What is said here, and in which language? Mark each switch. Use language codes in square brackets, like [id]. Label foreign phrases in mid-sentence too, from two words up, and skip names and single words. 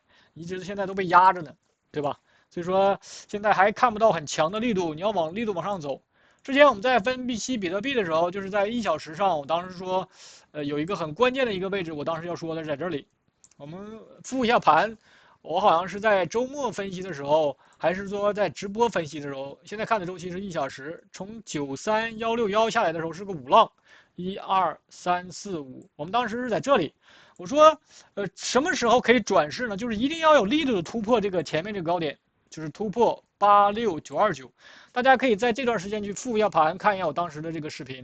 [zh] 一直現在都被壓着呢，對吧？所以說現在還看不到很強的力度，你要力度往上走。之前我們在分析比特幣的時候，就是在1小時上，我當時說，有一個很關鍵的一個位置，我當時要說的是在這裡。我們復一下盤，我好像是在周末分析的時候，還是說在直播分析的時候，現在看的周期是1小時，從93161下來的時候是個5浪，1、2、3、4、5，我們當時是在這裡。我說，什麼時候可以轉勢呢？就是一定要有力度的突破這個前面這個高點，就是突破86929。大家可以在這段時間去復一下盤，看一下我當時的這個視頻。